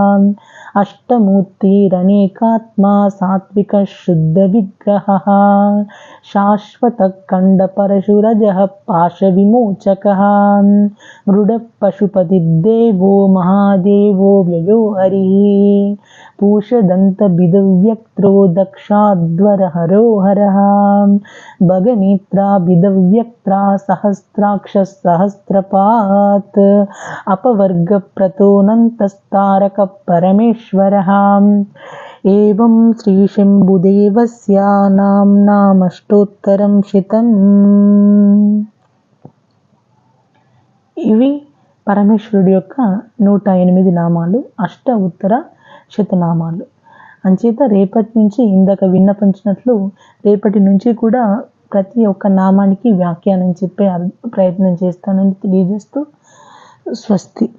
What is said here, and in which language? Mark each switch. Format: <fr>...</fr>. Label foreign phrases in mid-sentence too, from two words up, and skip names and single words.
<sa>अष्टमूर्तिरनेकात्मा सात्विकः शुद्धविग्रहः शाश्वतखण्डपरशुरजः पाशविमोचकः मृडः पशुपतिर्देवो महादेवो व्ययो हरिः पूषदन्तबिदव्यक्त्रो दक्षाध्वरहरो हरः भगनेत्राभिदव्यक्त्रा सहस्राक्षः सहस्रपात् अपवर्गप्रतोऽनन्तस्तारकः परमेश्वरः एवं శ్రీశంభుదేవస్య నామ్నామష్టోత్తరం శతం.</sa> <te>ఇవి పరమేశ్వరుడి యొక్క 108 నామాలు, అష్ట ఉత్తర శతనామాలు. అంచేత రేపటి నుంచి ఇందాక విన్నపించినట్లు రేపటి నుంచి కూడా ప్రతి ఒక్క నామానికి వ్యాఖ్యానం చెప్పే ప్రయత్నం చేస్తానని తెలియజేస్తూ స్వస్తి.</te>